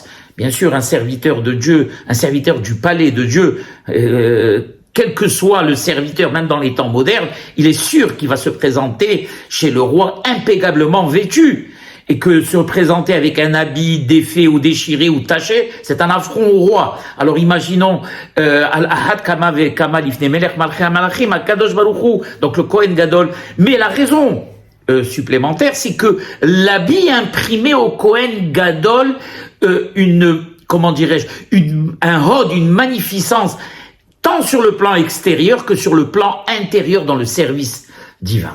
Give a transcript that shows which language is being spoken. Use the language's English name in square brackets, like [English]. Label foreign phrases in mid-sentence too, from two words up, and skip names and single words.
[French] Bien sûr, un serviteur de Dieu, un serviteur du palais de Dieu, quel que soit le serviteur, même dans les temps modernes, il est sûr qu'il va se présenter chez le roi impeccablement vêtu. Et que se présenter avec un habit défait ou déchiré ou taché, c'est un affront au roi. Alors imaginons [Hebrew] על אחת כמה וכמה לפני מלך מלכי המלכים הקדוש ברוך הוא, [French] donc le Kohen Gadol. Mais la raison supplémentaire, c'est que l'habit imprimait au Kohen Gadol un hod, une magnificence, tant sur le plan extérieur que sur le plan intérieur dans le service divin.